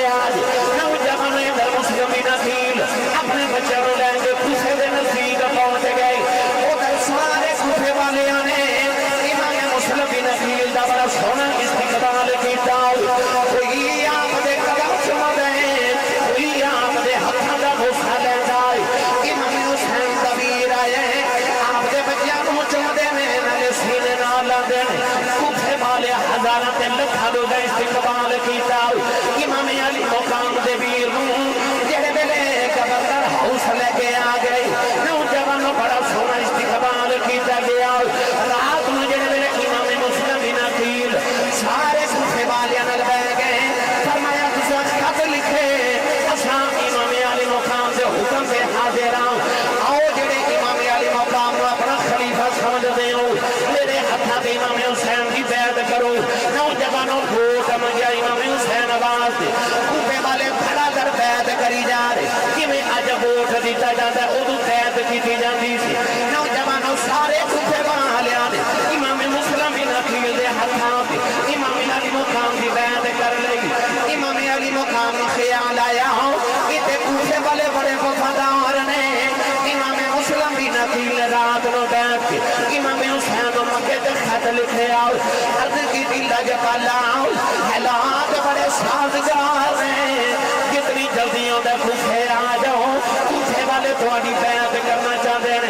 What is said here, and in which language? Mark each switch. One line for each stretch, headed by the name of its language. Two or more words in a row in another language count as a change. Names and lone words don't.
Punjabi: آج نوجوان ادھر مسلم بن عقیل اپنے بچوں کو لے کے کوفے دے نزدیک پہنچ گئے. ادھر سارے کوفے والے نے امام مسلم بن عقیل دا بڑا سونا استقبال کیتا. کوئی آپ دے قدم چوم دے کوئی آپ دے ہاتھاں دا بوسا لے جائے. امام حسین دبیر آئے آپ دے بچیاں کو چوم دے نالے سینے نال لاندے کوفے والے ہزاراں تے لکھاں لوگ استقبال کیتا. امام علی مقام دے ویر نوں جڑے ویلے گورنر ہاؤس لے کے آ گئے نوجوانوں بڑا سونا استقبال کیتا گیا. رات نوں جڑے ویلے امام مسلم بن عقیل سارے کوفے والے نال بیٹھ گئے فرمایا تساں خط لکھے اساں امام علی مقام دے حکم سے حاضر ہاں آؤ جڑے امام علی مقام نو اپنا خلیفہ سمجھدے ہو میرے ہتھاں تے امام حسین دی بیعت کرو. نوجوانوں ووٹ منگیا امام حسین آواز دے کوفے والے کھڑا کر بیعت کری جا رہے کیویں اج ووٹ دتا جاندا اودوں بیعت کیتی جاندی سی. نوجوانوں سارے کوفے والے نے امام مسلم بن عقیل دے ہتھاں تے امام علی مقام دی بیعت کر لئی. امام علی مقام نو خیال آیا کہ کوفے والے بڑے وفادار نے. امام مسلم بن عقیل رات نو بیٹھ کے امام حسین نو مکے تے خط لکھے آؤ عرض کی دل لگ پالا حالات بڑے سازگار ہیں جتنی جلدی ہوندے کوفے آ جاؤ کوفے والے تہاڈی بیعت کرنا چاہتے ہیں.